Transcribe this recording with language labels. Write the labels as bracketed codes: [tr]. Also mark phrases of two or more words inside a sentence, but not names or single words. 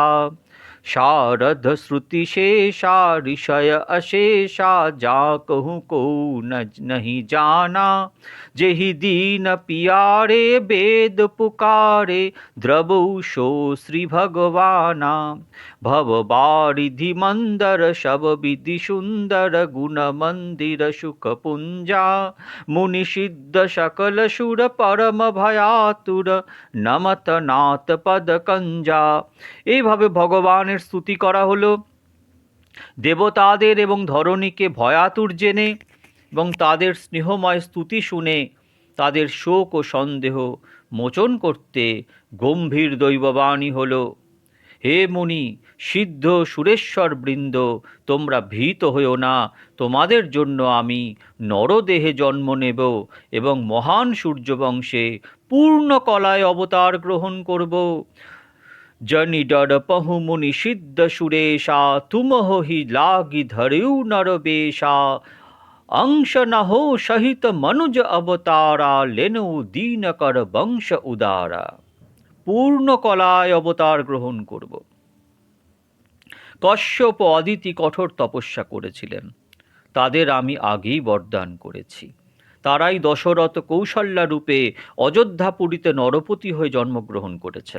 [awa] शारद श्रुति शेषा ऋषय अशेषा, जा कहूँ को नहीं जाना, जेहि दीन पियारे वेद पुकारे, द्रवौ सो श्री भगवाना। भव बारिधि मंदर सब विधि सुंदर, गुण मंदिर सुख पुंजा, मुनि सिद्ध सकल सुर परम भयातुर, नमत नाथ पद कंजा। [bn] এইভাবে ভগবানের স্তুতি করা হলো। দেবতাদের এবং ধরণীকে ভয়াতুর জেনে এবং তাদের স্নেহময় স্তুতি শুনে তাদের শোক ও সন্দেহ মোচন করতে গম্ভীর দৈববাণী হল, হে মুনি সিদ্ধ সুরেশ্বর বৃন্দ, তোমরা ভীত হইও না। তোমাদের জন্য আমি নরদেহে জন্ম নেব এবং মহান সূর্যবংশে পূর্ণ কলায় অবতার গ্রহণ করব। [awa] जनि डर पहु मुनि सिद्ध सुरेशा, तुम हो ही लागी धरियु नर बेशा, अंश न हो सहित मनुज अवतारा, लेनु दीन कर वंश उदारा। [bn] পূর্ণ কলায় অবতার গ্রহণ করব। কশ্যপ ও অদিতি কঠোর তপস্যা করেছিলেন, তাদের আমি আগেই বরদান করেছি। তারাই দশরথ কৌশল্যা রূপে অযোধ্যাপুরীতে নরপতি হয়ে জন্মগ্রহণ করেছেন।